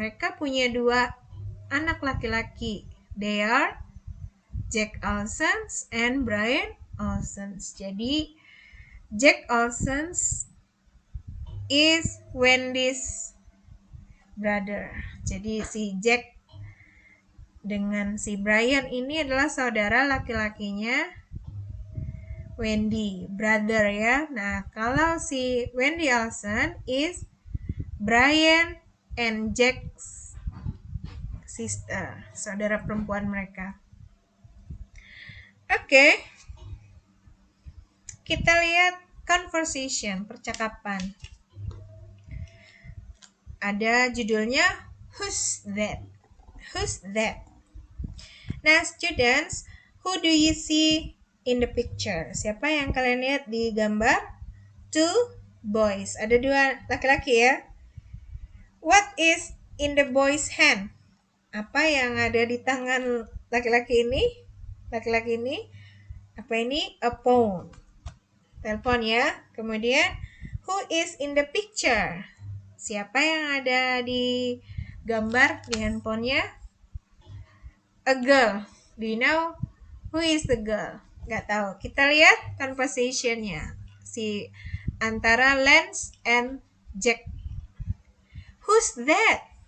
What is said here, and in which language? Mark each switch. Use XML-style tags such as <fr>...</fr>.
<id>Mereka punya 2 anak laki-laki.</id> <en>They are Jack Olsen and Brian Olsen.</en> <id>Jadi</id> <en>Jack Olsen is Wendy's brother.</en> <id>Jadi si Jack dengan si Brian ini adalah saudara laki-lakinya Wendy, brother ya. Nah, kalau si Wendy Olsen is Brian and Jack's sister, saudara perempuan mereka. Oke. Kita lihat conversation, percakapan. Ada judulnya</id> <en>Who's That? Who's that? Nah, students, who do you see in the picture?</en> <id>Siapa yang kalian lihat di gambar?</id> <en>2 boys.</en> <id>Ada 2 laki-laki ya.</id> <en>What is in the boy's hand?</en> <id>Apa yang ada di tangan laki-laki ini? Laki-laki ini apa ini?</id> <en>A phone.</en> <id>Telepon ya. Kemudian,</id> <en>who is in the picture?</en> <id>Siapa yang ada di gambar di handphonenya? A girl.</id> <en>Do you know who is the girl?</en> <id>Gak tahu. Kita lihat conversation-nya. Si antara Lance and Jack.</id> <en>Who's that?</en>